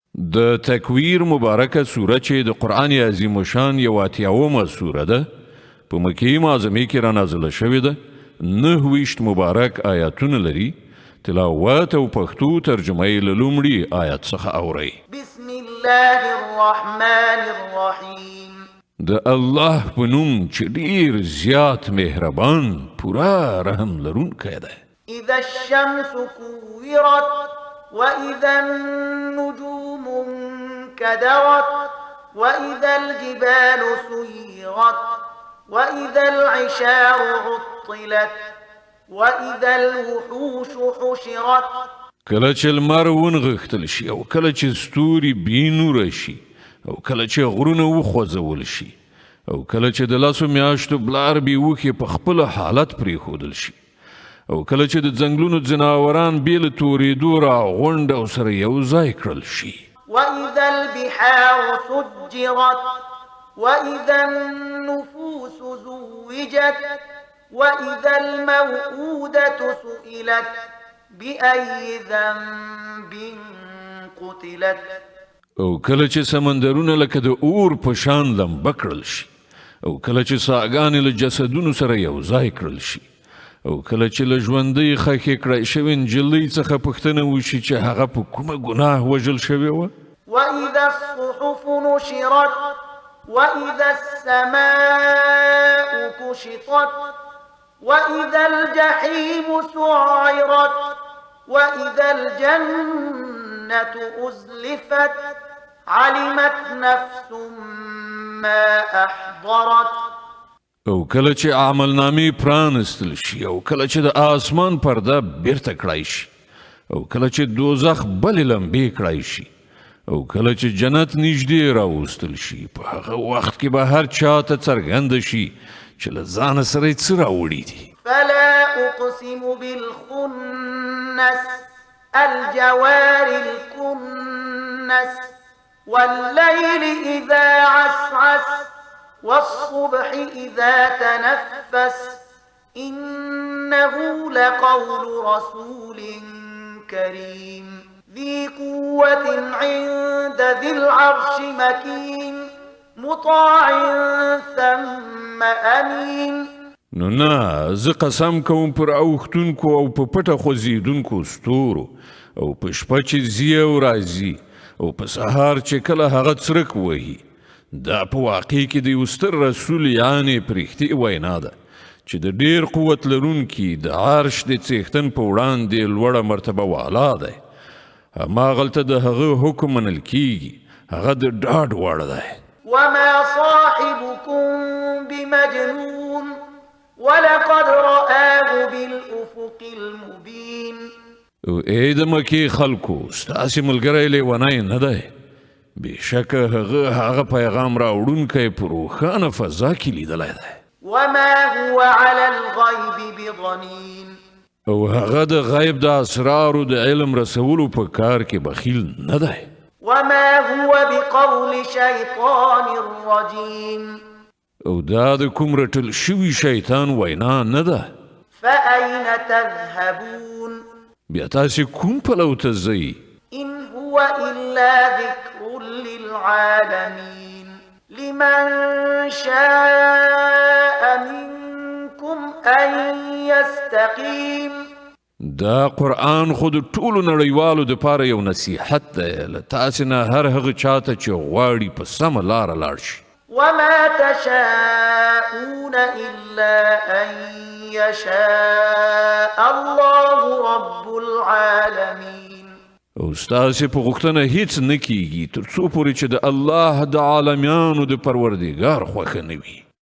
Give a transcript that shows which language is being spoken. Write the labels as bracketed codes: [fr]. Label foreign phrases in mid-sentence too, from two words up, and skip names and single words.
[ps] د تکویر مبارکه سوره چې د قرآن عظیم شان یو اتیاومه سوره ده په مکې معظمې کې را نازله شوې ده 29 مبارک آیاتونه لري تلاوت او پښتو ترجمه یې له لومړي آیات څخه اورئ [ar] بسم الله الرحمن الرحیم [ps] د الله په نوم چې ډیر زیات مهربان پورا رحم لرونکی دی [ar] اذا الشمس كورت واذا النجوم انكدرت واذا الجبال سيرت واذا العشار عطلت واذا الوحوش حشرت [ps] کله چې لمر ونغښتل شي او کله چې ستوري بېنوره شي او کله چې غرونه وخوځول شي او کله چې د لسو میاشتو بلار بیوخې په خپل حالت پرېښودل شي او کله چې د ځنګلونو ځناوران بې له تورېدو راغونډ او سره یو ځای کړل شي [ar] واذا البحار سجرت واذا النفوس زوجت واذا الموءودة سئلت بأي ذنب قتلت [ps] او کله چې سمندرونه لکه د اور په شان لمبه کړل شي او کله چې ساګانې له جسدونو سره یو ځای کړل شي او کله چې له ژوندۍ خښې کړای شوې نجلۍ څخه پوښتنه وشي چې هغه په کومه ګناه وژل شوې وه [ar] واذا الصحف نشرت واذا السماء كشطت واذا الجحيم سعرت واذا الجنة أزلفت علمت نفس ما أحضرت [ps] او کله چې عمل نامې پرانستل شي او کله چې د آسمان پرده بیرته کړای شي او کله چې دوزخ بلې لمبې کړای شي او کله چې جنت نږدې راوستل شي په هغه وخت کې به هر چا ته څرګنده شي چې له ځانه سره یې څه راوړي دي [ar] فلا أقسم بالخنس الجوار الكنس والليل إذا عسعس والصبح إذا تنفس إنه لقول رسول كريم ذي قوة عند ذي العرش مكين مطاع ثم أمين [ps] نو نه زه قسم کوم پر اوښتونکو او په پټه خوځېدونکو ستورو او په شپه چې ځي او راځي او په سهار چې کله هغه څرک وهي دا په واقع کې د یو ستر رسول یعنې په رښتې وینا ده چې د ډېر قوت لرونکي د عرش د څښتن په وړاندې لوړه مرتبه والا دی هماغلته د هغه حکم منل کیږي هغه د ډاډ وړ دی [ar] وما صاحبكم بمجنون ولقد رآه بالأفق المبين [ps] ای د مکې خلکو ستاسې ملګری لیونی نه دی بېشکه هغه پیغام راوړونکی په روښانه فضا کې لیدلی دی [ar] وما هو على الغيب بضنين [ps] او هغه د غیب د اسرارو د علم رسولو په کار کې بخیل نه دی [ar] وما هو بقول شيطان رجيم [ps] او دا د کوم رټل شوي شیطان وینا نه ده [ar] فأين تذهبون [ps] بیا تاسې کوم پلو ته ځئ [ar] إن هو إلا ذكر للعالمين لمن شاء منكم أن يستقيم [ps] دا قرآن خود ټولو نړیوالو دپاره یو نصیحت دی له تاسې نه هر هغه چاته چې غواړي په سمه لاره لاړ شي [ar] وما تشاءون إلا أن يشاء الله رب العالمين [ps] او ستاسې په غوښتنه هیڅ نه کیږي تر څو پورې چې د الله د عالمیانو د پروردګار خوښه نه وي